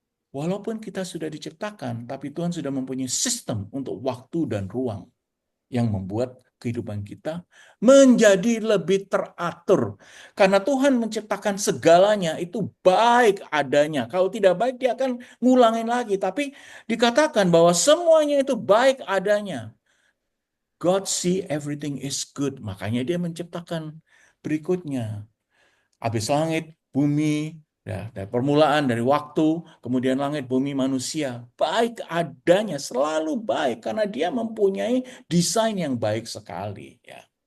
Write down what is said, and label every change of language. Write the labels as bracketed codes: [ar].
[id] Walaupun kita sudah diciptakan, tapi Tuhan sudah mempunyai sistem untuk waktu dan ruang yang membuat kehidupan kita menjadi lebih teratur. Karena Tuhan menciptakan segalanya itu baik adanya. Kalau tidak baik dia akan ngulangin lagi. Tapi dikatakan bahwa semuanya itu baik adanya. [en] God see everything is good. [id] Makanya dia menciptakan berikutnya. Habis langit, bumi, ya, dari permulaan, dari waktu, kemudian langit, bumi, manusia. Baik adanya, selalu baik. Karena dia mempunyai desain yang baik sekali. Ya.